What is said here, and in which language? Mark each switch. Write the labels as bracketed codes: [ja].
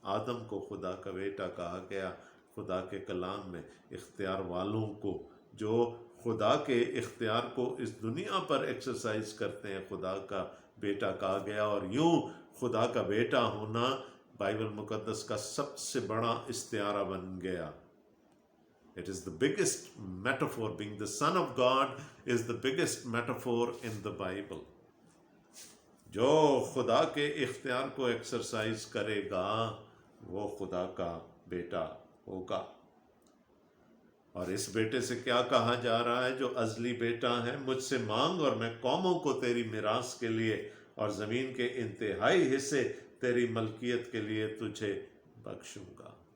[ur] آدم کو خدا کا بیٹا کہا گیا خدا کے کلام میں. اختیار والوں کو، جو خدا کے اختیار کو اس دنیا پر ایکسرسائز کرتے ہیں، خدا کا بیٹا کہا گیا. اور یوں خدا کا بیٹا ہونا بائبل مقدس کا سب سے بڑا استعارہ بن گیا. [en] It is the biggest metaphor. Being the son of God is the biggest metaphor in the Bible. [ur] جو خدا کے اختیار کو ایکسرسائز کرے گا وہ خدا کا بیٹا ہوگا۔ اور اس بیٹے سے کیا کہا جا رہا ہے؟ جو ازلی بیٹا ہے، مجھ سے مانگ اور میں قوموں کو تیری میراث کے لیے اور زمین کے انتہائی حصے تیری ملکیت کے لیے تجھے بخشوں گا۔